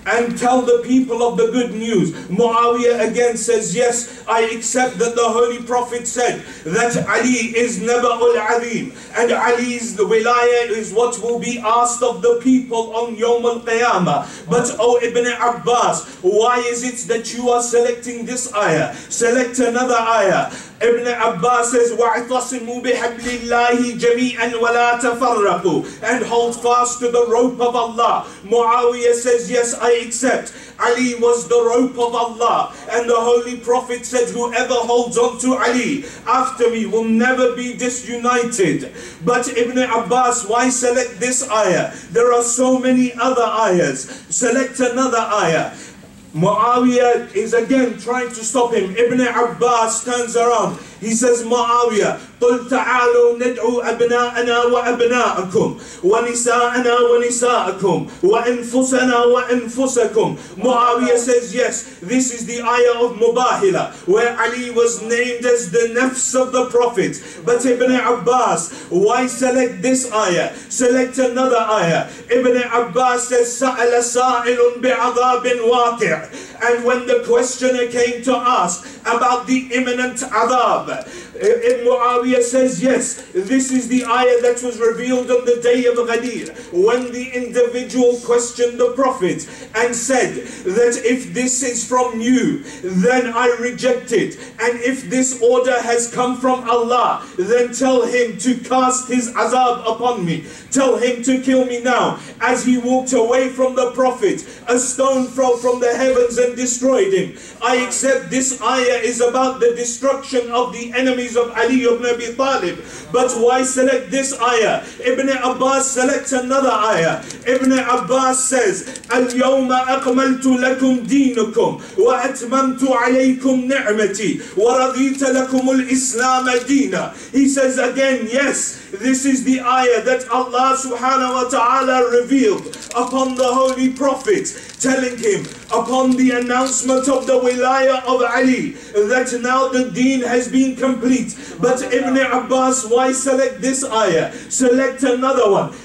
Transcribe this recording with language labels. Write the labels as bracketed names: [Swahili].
[English] And tell the people of the good news. Muawiyah again says, yes, I accept that the Holy Prophet said that Ali is Naba'ul Azim, and Ali's wilayah is what will be asked of the people on Yawm al-Qiyamah. But oh Ibn Abbas, why is it that you are selecting this ayah? Select another ayah. Ibn Abbas says, [Arabic] وَاعْتَصِمُوا بِحَبْلِ اللَّهِ جَمِيعًا وَلَا تَفَرَّقُوا. [English] And hold fast to the rope of Allah. Muawiyah says, yes, I accept. Ali was the rope of Allah, and the Holy Prophet said, whoever holds on to Ali after me will never be disunited. But Ibn Abbas, why select this ayah? There are so many other ayahs. Select another ayah. Muawiyah is again trying to stop him. Ibn Abbas turns around. He says, Muawiyah, [Arabic] قُلْ تَعَالُوا نَدْعُوا أَبْنَاءَنَا وَأَبْنَاءَكُمْ وَنِسَاءَنَا وَنِسَاءَكُمْ وَأَنفُسَنَا وَأَنفُسَكُمْ. [English] Muawiyah says, yes, this is the ayah of Mubahila, where Ali was named as the nafs of the Prophet. But Ibn Abbas, why select this ayah? Select another ayah. Ibn Abbas says, [Arabic] سَأَلَ سَائِلٌ بِعَذَابٍ وَاقِعٍ. [English] And when the questioner came to ask about the imminent adhab, Azab. Muawiyah says, yes, this is the ayah that was revealed on the day of Ghadir, when the individual questioned the Prophet and said that if this is from you, then I reject it. And if this order has come from Allah, then tell him to cast his azab upon me. Tell him to kill me now. As he walked away from the Prophet, a stone fell from the heavens and destroyed him. I accept this ayah is about the destruction of the enemies of Ali ibn Abi Talib. But why select this ayah? Ibn Abbas selects another ayah. Ibn Abbas says, [Arabic] اليوم أكملت لكم دينكم وأتممت عليكم نعمتي ورضيت لكم الإسلام دينا. [English] He says again, yes, this is the ayah that Allah subhanahu wa ta'ala revealed upon the Holy Prophet, telling him upon the announcement of the wilayah of Ali that now the deen has been complete. But Ibn Abbas, why select this ayah? Select another one.